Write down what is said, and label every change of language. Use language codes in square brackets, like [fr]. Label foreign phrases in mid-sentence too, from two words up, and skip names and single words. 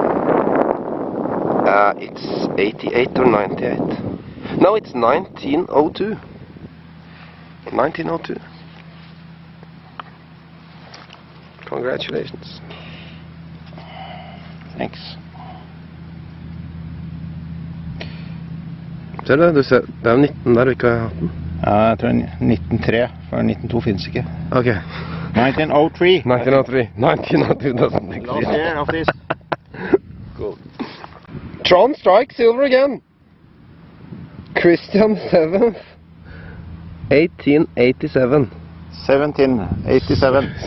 [en] It's 88 or 98. No, it's 1902. 1902. Congratulations. Thanks. [no] Ser du, det er 19 der du ikke har hatt den. Ja, jeg tror 1903, for 1902 finnes ikke. Ok. 1903. [en] 1903. 1902 doesn't exist. Last year of this. Cool. Trond strikes silver again. Christian VII, 1887. 1787.